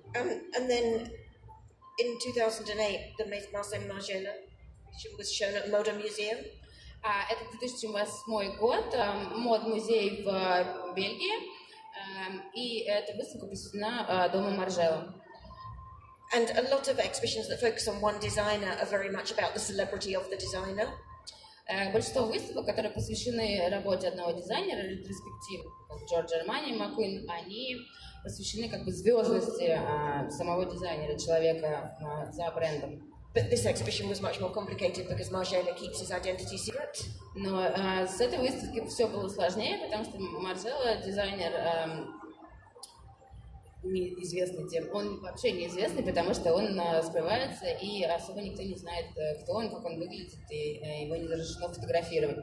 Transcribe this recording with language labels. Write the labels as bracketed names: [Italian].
[English] And then in 2008, the Marcel Margiela was shown at the Moda Museum. [Russian] Это 2008 год, мод-музей в Бельгии. И эта выставка посвящена дому Маржела. [English] And a lot of exhibitions that focus on one designer are very much about the celebrity of the designer. [Russian] Большинство выставок, которые посвящены работе одного дизайнера, ретроспектив, как Джорджо Армани, Маккуин, они посвящены как бы звездности самого дизайнера, человека за брендом. [English] But this exhibition was much more complicated because Margiela keeps his identity secret. [Russian] Но с этой выставки все было сложнее, потому что Маржела дизайнер неизвестный тем. Он вообще неизвестный, потому что он скрывается, и особо никто не знает, кто он, как он выглядит, и его не разрешено фотографировать.